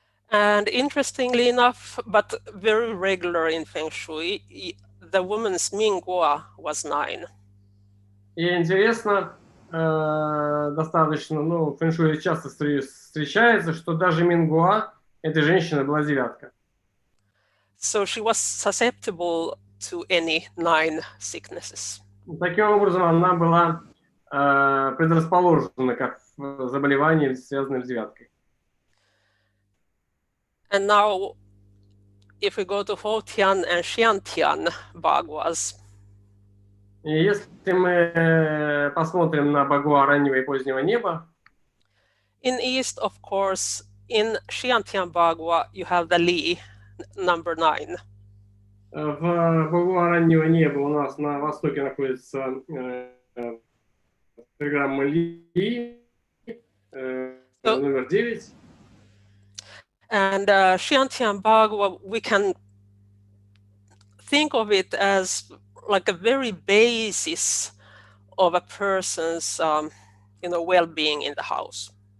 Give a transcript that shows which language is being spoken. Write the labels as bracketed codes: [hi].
[en] And interestingly enough, but very regular in Fэн-шуй, the woman's Minghua was 9. [ru] И интересно, достаточно, в фэн-шуе часто встречается, что даже Мингуа этой женщины была 9. [en] So she was susceptible to any 9 sicknesses. [ru] Таким образом, она была предрасположена к заболеваниям, связанным с 9. [en] And now, if we go to Houtian and Xiantian Baguas. [ru] И если мы посмотрим на Багуа раннего и позднего неба, [en] in east, of course, in Xiantian Bagua, you have the Li, number 9. [ru] В Багуа раннего неба у нас на востоке находится программа Ли, номер 9. [en] And Xiantian Bagua, we can think of it as like a very basis of a person's, well-being in the house.